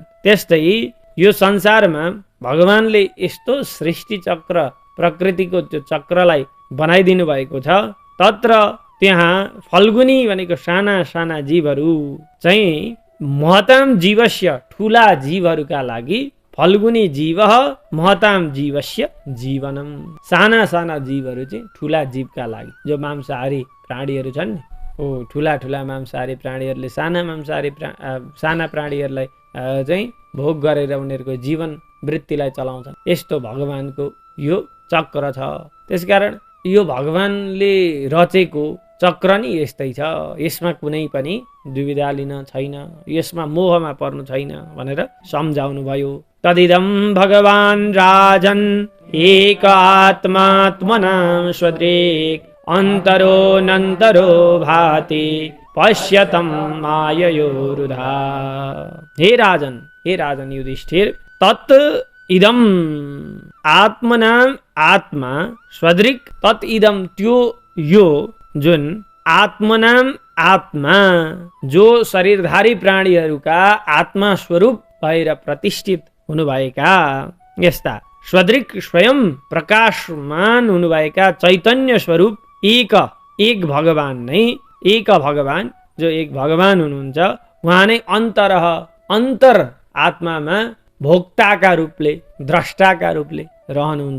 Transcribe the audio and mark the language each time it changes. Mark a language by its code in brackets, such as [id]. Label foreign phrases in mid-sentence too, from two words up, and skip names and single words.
[ne] त्यस्तै यो संसारमा भगवानले यस्तो सृष्टि चक्र, प्रकृतिको त्यो चक्रलाई बनाइदिनु भएको छ। तत्र त्यहाँ फल्गुनी भनेको साना साना जीवहरू चाहिँ [sa] महताम जीवस्य, [ne] ठुला जीवहरूका लागि [sa] फल्गुनी जीव महताम जीवस्य जीवनम। [ne] साना साना जीवहरू चाहिँ ठुला जीवका लागि, जो मांसाहारी प्राणीहरू छन् नि, ठुला ठुला मांसाहारी प्राणीहरूले साना प्राणीहरूलाई चाहिँ भोग गरेर उनीहरूको जीवन वृत्तिलाई चलाउँछन्। यस्तो भगवानको यो चक्र छ। त्यसकारण यो भगवानले रचेको चक्र नि यस्तै छ, यसमा कुनै पनि दुविधा लिन छैन, यसमा मोहमा पर्नु छैन भनेर सम्झाउनु भयो। [sa] तदिदं भगवान राजन एक आत्मात्मनां स्वदृक् अन्तरो नन्तरो भाति पश्यतं माययोरुधा। हे राजन युधिष्ठिर, तत् इदम आत्मनां आत्मा स्वदृक्, तत् इदम [ne] त्यो यो जुन आत्मनाम आत्मा, जो शरीरधारी प्राणीहरूका आत्मा स्वरूप भएर प्रतिष्ठित हुनुभएका, यस्ता स्वदृक् स्वयं प्रकाशमान हुनुभएका चैतन्य स्वरूप एक भगवान नै, एक भगवान, जो एक भगवान हुनुहुन्छ उहाँ नै अन्तर आत्मामा भोक्ताका रूपले, द्रष्टाका रूपले रहनुहुन्छ।